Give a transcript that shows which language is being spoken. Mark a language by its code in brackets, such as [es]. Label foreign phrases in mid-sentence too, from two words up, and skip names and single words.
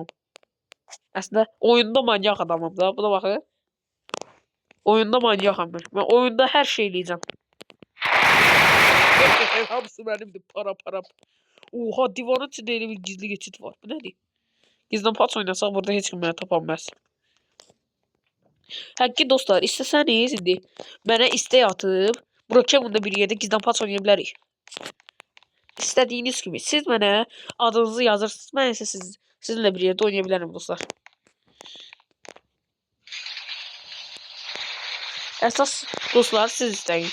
[tr] Aslında oyunda manyak adamım da. Buna bakın. Oyunda manyakım ben. Ben oyunda her şeyi diyeceğim. Hamısı benimdi. Para. Oha divanın içinde bir gizli geçit var. Bu nedir? Gizli paç oynasak burada hiç kim beni tapamaz. [az] Həqiqi dostlar, istəsəniz indi mənə istək atıb Brookhaven'da bir yerdə gizli paç oynaya bilərik. İstədiyiniz kimi siz mənə adınızı yazırsınız. Mən isə sizinlə bir yerdə oynaya bilərəm dostlar. Əsas dostlar siz istəyin.